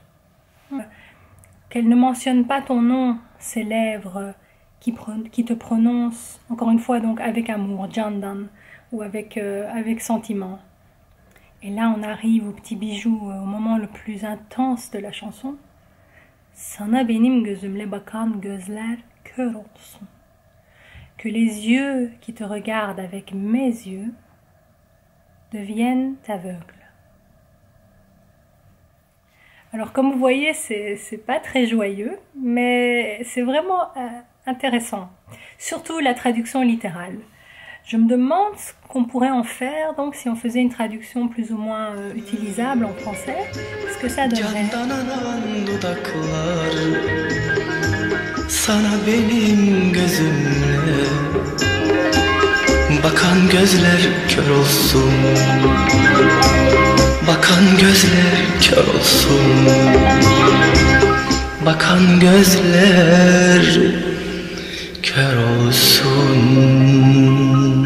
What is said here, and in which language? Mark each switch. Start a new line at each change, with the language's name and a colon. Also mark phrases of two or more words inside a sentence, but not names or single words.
French: Qu'elle ne mentionne pas ton nom, ses lèvres qui te prononcent, encore une fois, donc avec amour, jandan, ou avec sentiment. Et là, on arrive au petit bijou, au moment le plus intense de la chanson.
Turkish: Sana benim gözümle bakan gözler kör olsun.
French: Que les yeux qui te regardent avec mes yeux deviennent aveugles. Alors comme vous voyez, c'est pas très joyeux, mais c'est vraiment intéressant. Surtout la traduction littérale. Je me demande ce qu'on pourrait en faire, donc si on faisait une traduction plus ou moins utilisable en français, ce que ça donnerait.
Turkish: Sana benim gözümle bakan gözler kör olsun. Bakan gözler kör olsun. Bakan gözler kör olsun.